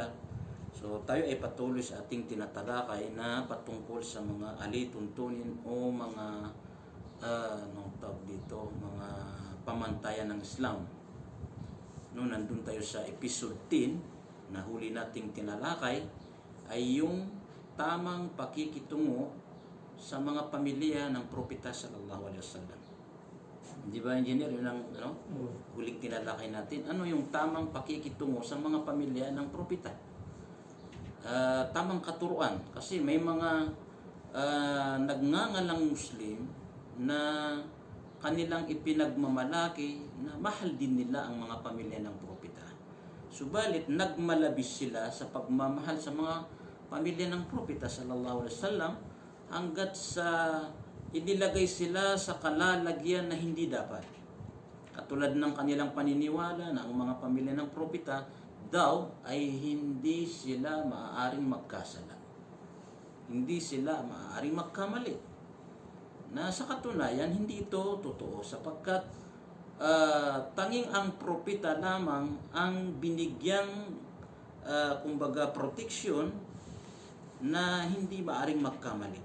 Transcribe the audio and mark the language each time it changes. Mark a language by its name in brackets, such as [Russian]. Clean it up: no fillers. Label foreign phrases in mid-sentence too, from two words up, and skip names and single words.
[Filipino] So, tayo ay patuloy sa ating tinatalakay na patungkol sa mga alituntunin o mga mga pamantayan ng Islam. No, nandun tayo sa episode 10 na huli nating tinalakay ay yung tamang pakikitungo sa mga pamilya ng propeta [Arabic] صلى الله عليه وسلم. [Filipino] Di ba, engineer, yun ang huling tinalakay natin. Ano yung tamang pakikitungo sa mga pamilya ng propeta? Tamang katuruan. Kasi may mga nagngangalang Muslim na kanilang ipinagmamalaki na mahal din nila ang mga pamilya ng propeta. Subalit nagmalabis sila sa pagmamahal sa mga pamilya ng propeta [Arabic] صلى الله عليه وسلم [Filipino] hanggat sa inilagay sila sa kalalagyan na hindi dapat. Katulad ng kanilang paniniwala na ang mga pamilya ng propeta daw ay hindi sila maaaring magkasala. Hindi sila maaaring magkamali. Na sa katunayan, hindi ito totoo sapagkat tanging ang propeta lamang ang binigyang kumbaga proteksyon na hindi maaring magkamali.